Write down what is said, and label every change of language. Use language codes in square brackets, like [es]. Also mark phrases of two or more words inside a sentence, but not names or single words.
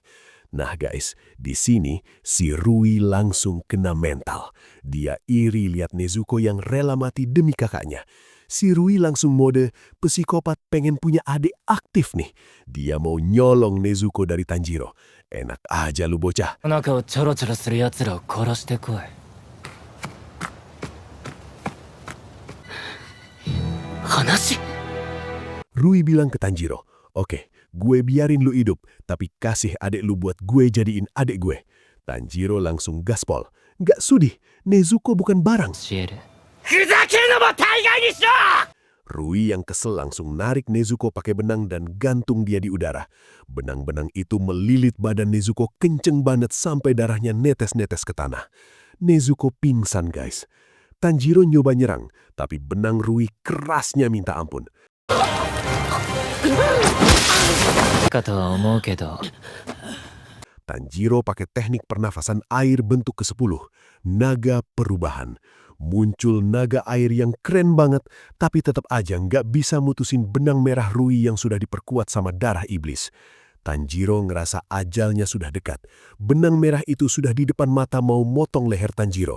[id] Nah guys, di sini si Rui langsung kena mental. Dia iri lihat Nezuko yang rela mati demi kakaknya. Si Rui langsung mode psikopat pengen punya adik aktif nih. Dia mau nyolong Nezuko dari Tanjiro. Enak aja lu bocah. [ja] 中をちょろちょろする奴らを殺してこい。話 [id] Rui bilang ke Tanjiro, oke, gue biarin lu hidup, tapi kasih adik lu buat gue jadiin adik gue. Tanjiro langsung gaspol. Gak sudi, Nezuko bukan barang. [ja] 教える。ふざけるのも大概にしろ！ [id] Rui yang kesel langsung narik Nezuko pakai benang dan gantung dia di udara. Benang-benang itu melilit badan Nezuko kenceng banget sampai darahnya netes-netes ke tanah. Nezuko pingsan guys. Tanjiro nyoba nyerang, tapi benang Rui kerasnya minta ampun. [ja] かとは思うけど。 [id] Tanjiro pakai teknik pernafasan air bentuk ke-10, naga perubahan. Muncul naga air yang keren banget, tapi tetap aja nggak bisa mutusin benang merah Rui yang sudah diperkuat sama darah iblis. Tanjiro ngerasa ajalnya sudah dekat. Benang merah itu sudah di depan mata mau motong leher Tanjiro.